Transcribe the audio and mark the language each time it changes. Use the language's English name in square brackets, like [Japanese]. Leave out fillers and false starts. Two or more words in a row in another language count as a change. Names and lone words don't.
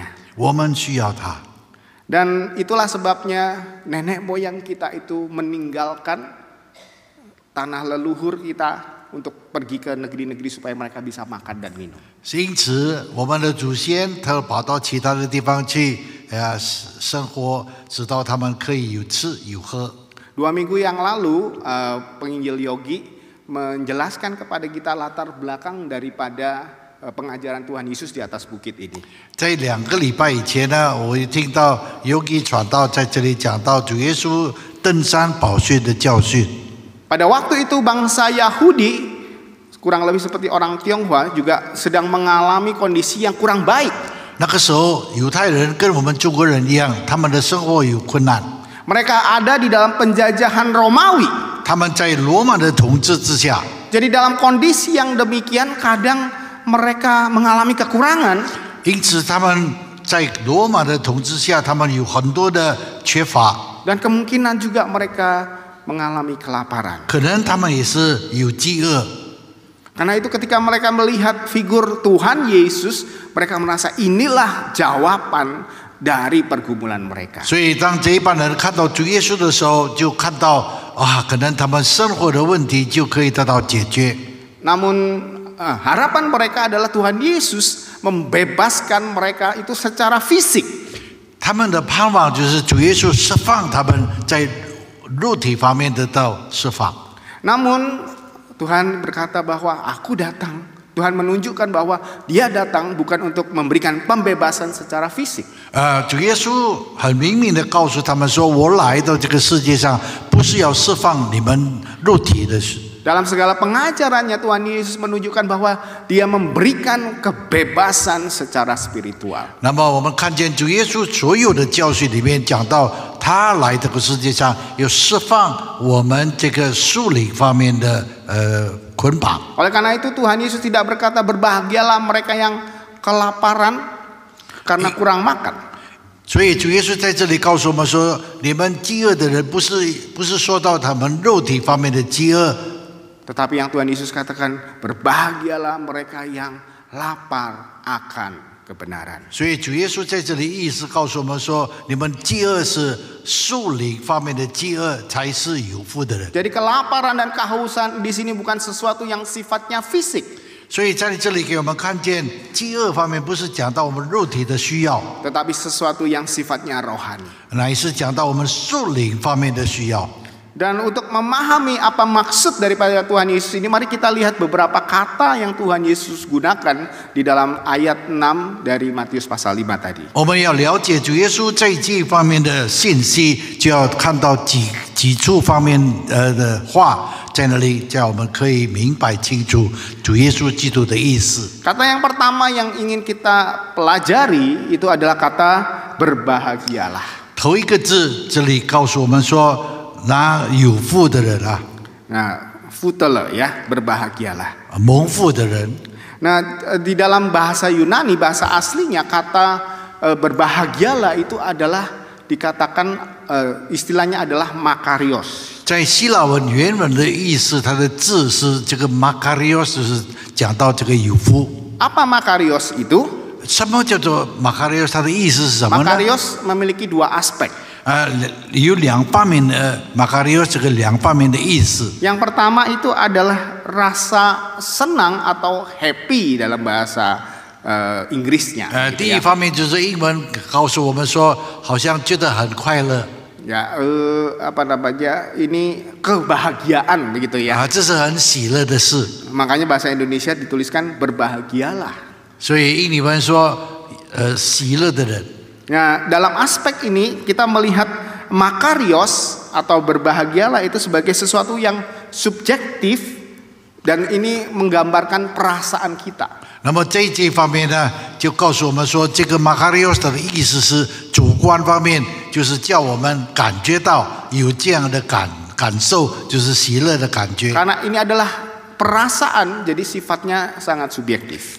[Chinese] 我们需要它。 [Indonesian] Dan itulah sebabnya nenek moyang kita itu meninggalkan tanah leluhur kita untuk pergi ke negeri-negeri supaya mereka bisa makan dan minum. [Chinese] 因此，我们的祖先他跑到其他的地方去生活，直到他们可以有吃有喝。 [Indonesian] 2 minggu yang lalu, penginjil Yogi menjelaskan kepada kita latar belakang daripada pengajaran Tuhan Yesus di atas bukit ini. [Chinese] 在2个礼拜以前呢，我听到 Yogi 传道在这里讲到主耶稣登山宝训的教训。 [Indonesian] Pada waktu itu bangsa Yahudi, kurang lebih seperti orang Tionghoa, juga sedang mengalami kondisi yang kurang baik. [Chinese] 那个时候，犹太人跟我们中国人一样，他们的生活有困难。 [Indonesian] Mereka ada di dalam penjajahan Romawi. [Chinese] 他们在罗马的统治之下。 [Indonesian] Jadi dalam kondisi yang demikian, kadang mereka mengalami kekurangan. [Chinese] 因此，他们在罗马的统治下，他们有很多的缺乏。 [Indonesian] Dan kemungkinan juga mereka mengalami kelaparan. [Chinese] 可能他们也是有饥饿。 [Indonesian] Karena itu ketika mereka melihat figur Tuhan Yesus, mereka merasa inilah jawaban dari pergumulan mereka. [Chinese] 所以当这一帮人看到主耶稣的时候，就看到可能他们生活的问题就可以得到解决。 [Indonesian] Namun harapan mereka adalah Tuhan Yesus membebaskan mereka itu secara fisik. [Chinese] 他们的盼望就是主耶稣释放他们在肉体方面得到释放。 [Indonesian] Namun Tuhan berkata bahwa aku datang. Tuhan menunjukkan bahwa dia datang bukan untuk memberikan pembebasan secara fisik. [Chinese] 主耶稣很明明的告诉他们说：“我来到这个世界上，不是要释放你们肉体的。” [Indonesian] Dalam segala pengajarannya Tuhan Yesus menunjukkan bahwa dia memberikan kebebasan secara spiritual. [Chinese] 那么我们看见主耶稣所有的教训里面讲到，他来这个世界上有释放我们这个属灵方面的捆绑。 [Indonesian] Oleh karena itu Tuhan Yesus tidak berkata berbahagialah mereka yang kelaparan karena kurang makan. [Chinese] 所以主耶稣在这里告诉我们说，你们饥饿的人不是说到他们肉体方面的饥饿。 [Indonesian] Tetapi yang Tuhan Yesus katakan berbahagialah mereka yang lapar akan kebenaran. [Chinese] 所以主耶稣在这里意思告诉我们说，你们饥饿是属灵方面的饥饿，才是有福的人。 [Indonesian] Jadi kelaparan dan kehausan di sini bukan sesuatu yang sifatnya fisik. [Chinese] 所以在这里给我们看见，饥饿方面不是讲到我们肉体的需要， [Indonesian] Tetapi sesuatu yang sifatnya rohani. [Chinese] 乃是讲到我们属灵方面的需要。 [Indonesian] Dan untuk memahami apa maksud daripada Tuhan Yesus ini, mari kita lihat beberapa kata yang Tuhan Yesus gunakan di dalam ayat 6 dari Matius pasal 5 tadi. [Chinese] 我们要了解主耶稣在这方面的信息，就要看到几处方面的话在那里，叫我们可以明白清楚主耶稣基督的意思。 [Indonesian] Kata yang pertama yang ingin kita pelajari itu adalah kata berbahagialah. [Chinese] 头一个字这里告诉我们说。那有福的人啊， [Indonesian] Nah, futele ya, berbahagialah. [Chinese] 蒙福的人。 [Indonesian] Nah, di dalam bahasa Yunani, bahasa aslinya kata berbahagialah itu adalah dikatakan istilahnya adalah makarios. [Chinese] 在希腊文原文的意思，它的字是这个 makarios， 就是讲到这个有福。 [Indonesian] Apa makarios itu? [Chinese] 什么叫做 makarios？ 它的意思是什么呢？ [Indonesian] Makarios memiliki dua aspek. [Chinese] 有两方面的 makarios， 这个两方面的意思。 [Indonesian] Yang pertama itu adalah rasa senang atau happy dalam bahasa Inggrisnya. [Chinese] 第一方面就是英文告诉我们说，好像觉得很快乐。 [Indonesian] Ya, apa namanya? Ini kebahagiaan begitu ya. [Chinese] 这是很喜乐的事。 [Indonesian] Makanya bahasa Indonesia dituliskan berbahagialah. [Chinese] 所以印尼文说，喜乐的人。 [Indonesian] Nah, dalam aspek ini kita melihat makarios atau berbahagialah itu sebagai sesuatu yang subjektif dan ini menggambarkan perasaan kita. [Chinese] 那么在这方面呢，就告诉我们说，这个 makarios 的意思是主观方面，就是叫我们感觉到有这样的感受，就是喜乐的感觉。 [Indonesian] Karena ini adalah perasaan, jadi sifatnya sangat subjektif.